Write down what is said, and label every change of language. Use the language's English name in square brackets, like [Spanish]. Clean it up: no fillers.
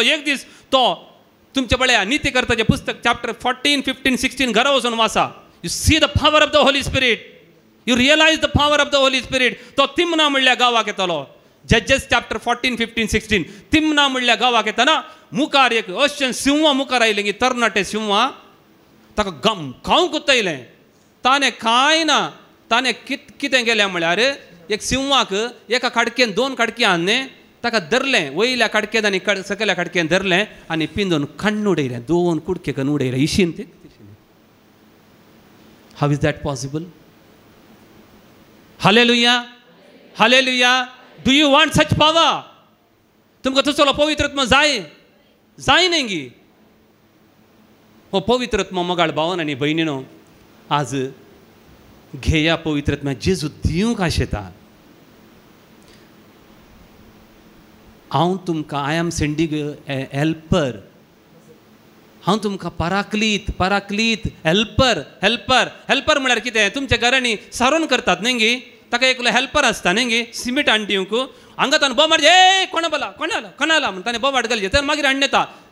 [Konkani] एक दीस तो तुमचे पळया नीतिकर्ताचें पुस्तक चॅप्टर 14, 15, 16 घरा वचून वाचा. [English] You see the power of the Holy Spirit. You realise the power of the Holy Spirit. [Konkani] तो तिमना म्हणल्या गांवाक येतालो. जजेस चॅप्टर 14, 15, 16 तिमना म्हणल्या गांवाक येताना मुखार एक अशें सिंह मुखार आयलें की तरणाटें सिंह ताका गम खावंक कोत्तयलें. ताणें कांय ना, ताणें कितें केलें म्हळ्यार एक सिंहाक एका काडकेन 2 काडकी आनी ताका धरलें, वयल्या काडकेन आनी सकयल्या काडकेन धरलें आनी पिंजून खण्ण उडयलें. 2 कुडकेक उडयलें. [English] इशीन ते how is that possible? Hallelujah, hallelujah. Do you want such power? [Konkani] तुमकां तसलो पवित्र आत्मा जाय न्ही. हो पवित्र आत्मा मोगाळ भावन आनी भयणीनो, आज घेया पवित्र आत्मा. जेजू दिवंक आशेता. हांव तुमकां [English] I am sending helper. [Konkani] हांव तुमकां पराक्लीत हेल्पर म्हळ्यार कितें? तुमच्या घरांनी सारोन करतात न्ही, ताका एकलो हेल्पर आसता न्ही, सिमीट हाडून दिवंक. हांगा ताणें बोमाड ए कोणाला म्हणून ताणें बोमाड घालचे, तर मागीर हाडून येता.